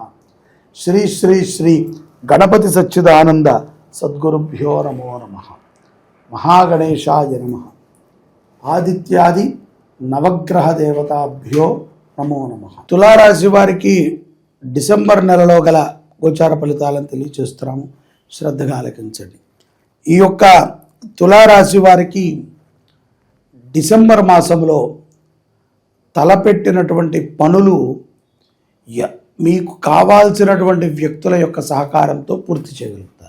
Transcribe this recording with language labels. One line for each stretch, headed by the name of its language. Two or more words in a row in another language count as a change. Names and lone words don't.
Sanskrit: श्री श्री श्री गणपति सच्चिदानंद सद्गुरुभ्यो नमो नमः। महागणेशाय नमः। आदित्यादि नवग्रह देवताभ्यो नमो नमः।
Telugu: తులారాశి వారికి డిసెంబర్ నెలలో గల గోచార ఫలితాలను తెలియజేస్తున్నాము, శ్రద్ధగా ఆలకించండి। ఈ యొక్క తులారాశి వారికి డిసెంబర్ మాసంలో తలపెట్టినటువంటి పనులు మీకు కావాల్సినటువంటి వ్యక్తుల యొక్క సహకారంతో పూర్తి చేయగలుగుతారు।